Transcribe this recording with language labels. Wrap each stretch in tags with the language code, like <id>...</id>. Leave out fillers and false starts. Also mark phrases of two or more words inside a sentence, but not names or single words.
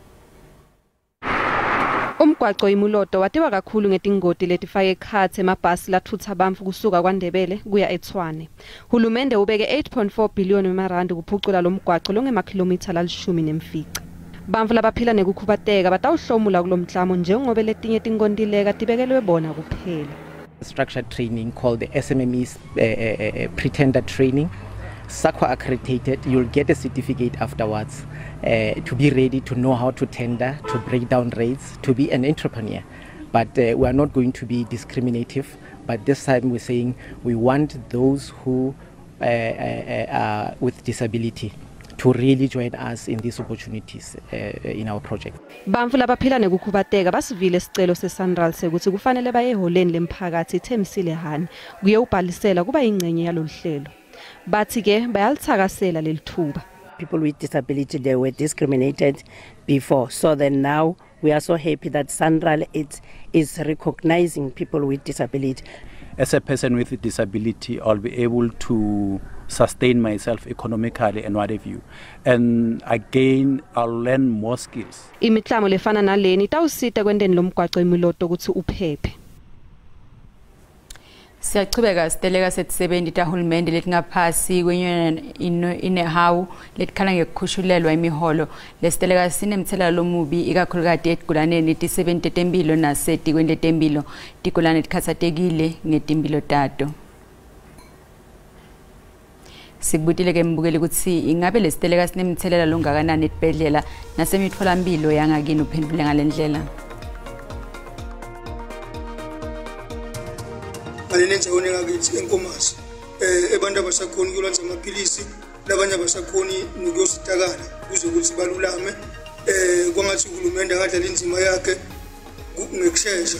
<ss>Umgwaqo imuloto watiwa kakhulu ngetingoti letifake ekhatsi emabhasi lathutha bantfu kusuka kwaNdebele kuya eTshwane. Hulumende ubeke 8.4 billion wemarandi kuphucula lo mgwaqo longemakhilomitha lalishumi nemfica. Bantfu labaphila nekukhubateka batawuhlomula kulomklamo njengoba letinye tinkontileka tibekelwe bona kuphela.</ss> <en>Structured training called the SMMEs pretender training. Sakhe accredited, you'll get a certificate afterwards to be ready to know how to tender, to break down rates, to be an entrepreneur. But we are not going to be discriminative. But this time we're saying we want those who are with disability to really join us in these opportunities in our project.</en> <ss>Bantfu labaphila nekukhubateka basivile isicelo seSanral sekuthi kufanele baye eholeni lemphakathi ithemsile hani kuye ubhalisela kuba ingcenye yaloluhlelo. Bathi ke bayalithakasela lelithuba.</ss> <en>People with disability, they were discriminated before, so then now we are so happy that Sanral is recognizing people with disability. As a person with a disability, I'll be able to sustain myself economically and what have you. And again, I'll learn more skills.</en> <ss>Imiklamo lefana naleni itawusita kwendeni lomgwaqo imiloto ukuthi uphephe. Siyachubeka siteleka setisebenti tahulumende letingaphasi kwenyunyana inehawu letikhala ngekukhushulelwa imiholo lesiteleka sinemthelela lomubi ikakhulukati etigulaneni tisebenti temphilo nasetikweni letemphilo tigulane tikhatsatekile ngetimpilo tato. Sikubutile ke mbukeli ukuthi ingabe lesiteleka sinemthelela longakanani etibhedlela nasemitfolamphilo yangakini uphendvule ngalendlela. Enenzaweni ngakithi enkomazi abantu abasakhoni kulwanza amaphilisi labanye abasakhoni nokuyositakala kuze ukuthi balulame kwangathi uhulumende akadlala inzima yakhe ngekushesha.</ss>